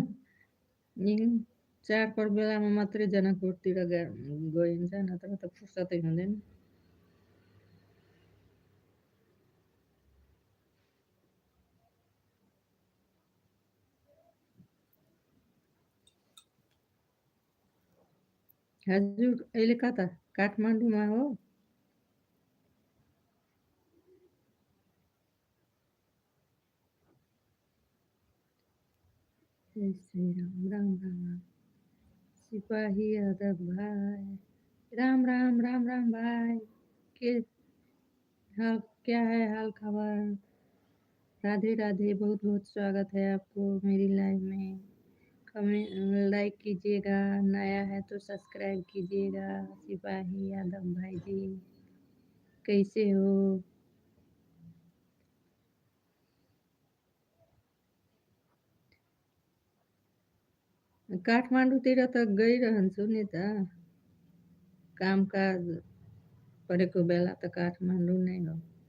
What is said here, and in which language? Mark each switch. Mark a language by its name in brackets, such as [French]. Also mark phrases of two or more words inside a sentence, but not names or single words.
[Nepali] यही चाडपर्व बेलामा मात्रै जनकपुरतिर गइन्छ नत्र त फुर्सदै हुँदैन। हजुर अहिले कता? काठमाडौँमा हो? [Hindi] जय श्री राम राम राम। सिपाही यादव भाई राम राम राम राम भाई। के हाल क्या है हाल खबर? राधे राधे। बहुत बहुत स्वागत है आपको मेरी लाइव में। [English] comment like [Hindi] कीजिएगा, नया है तो सब्सक्राइब कीजिएगा। सिपाही यादव भाई जी कैसे हो? [Nepali] काठमाडौँतिर त गइरहन्छु नि त। कामकाज परेको बेला त काठमाडौँ नै हो।